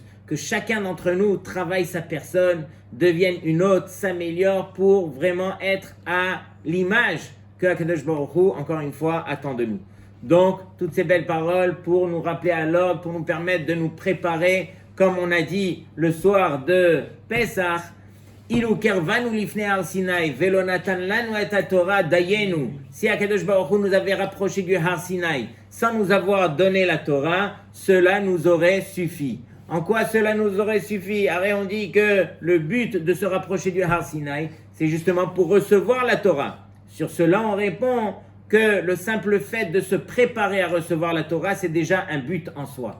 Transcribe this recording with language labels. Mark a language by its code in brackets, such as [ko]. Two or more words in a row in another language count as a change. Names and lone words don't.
[fr] Que chacun d'entre nous travaille sa personne, devienne une autre, s'améliore pour vraiment être à l'image que [he] הקדוש ברוך הוא, [fr] encore une fois, attend de nous. Donc, toutes ces belles paroles pour nous rappeler à l'ordre, pour nous permettre de nous préparer, comme on a dit le soir de Pesach, [he] אילו קרבנו לפני הר סיני ולא נתן לנו את תורה דיינו. [fr] Si [he] הקדוש ברוך הוא [fr] nous avait rapproché du Har Sinai, sans nous avoir donné la Torah, cela nous aurait suffi. En quoi cela nous aurait suffi? Arrête, on dit que le but de se rapprocher du Har Sinai, c'est justement pour recevoir la Torah. Sur cela, on répond que le simple fait de se préparer à recevoir la Torah, c'est déjà un but en soi.